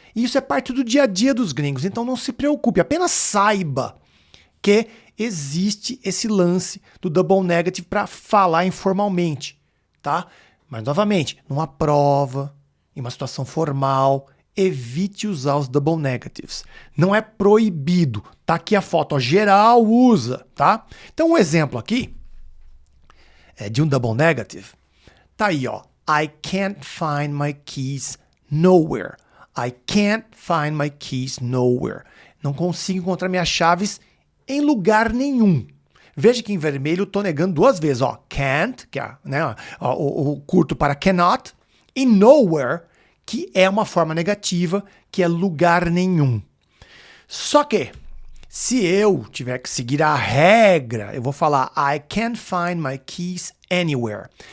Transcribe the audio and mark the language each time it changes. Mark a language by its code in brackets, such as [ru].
[pt] E isso é parte do dia a dia dos gringos, então não se preocupe, apenas saiba que existe esse lance do double negative para falar informalmente, tá? Mas, novamente, numa prova, em uma situação formal, evite usar os double negatives. Não é proibido. Tá aqui a foto, ó, geral usa, tá? Então, um exemplo aqui de um double negative. Tá aí, ó. [en] I can't find my keys nowhere. I can't find my keys nowhere. [pt] Não consigo encontrar minhas chaves em lugar nenhum. Veja que em vermelho eu tô negando duas vezes, ó. Can't, que é, né, o curto para cannot, e nowhere, que é uma forma negativa, que é lugar nenhum. Só que, se eu tiver que seguir a regra, eu vou falar [en] I can't find my keys anywhere.